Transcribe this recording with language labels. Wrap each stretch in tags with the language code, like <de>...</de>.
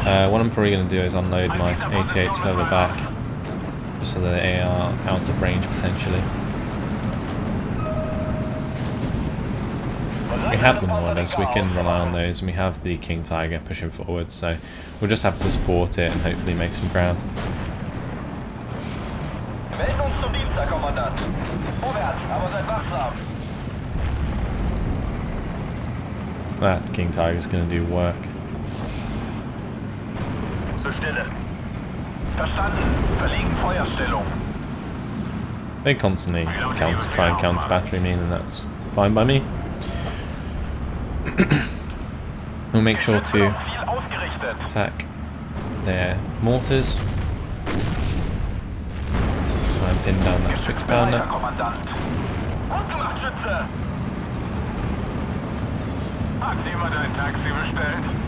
<en>What I'm probably going to do is unload my 88s further back, just so that they are out of range potentially. We have them more or less, we can rely on those, and we have the King Tiger pushing forward, so we'll just have to support it and hopefully make some ground.</en> <de>Melden uns zum Dienst, Herr Kommandant. Vorwärts, aber seid wachsam.</de> <en>That King Tiger is going to do work.</en> <de>Zur Stelle. Verstanden. Verlegen Feuerstellung.</de> <en>They constantly try and counter battery me, and that's fine by me. We'll make sure to</en> <de>Ziel ausgerichtet.</de> <en>attack their mortars. Try and pin down that 6-pounder.</en> <de>Herr Kommandant. Gut gemacht, Schütze. Hat jemand ein Taxi bestellt?</de>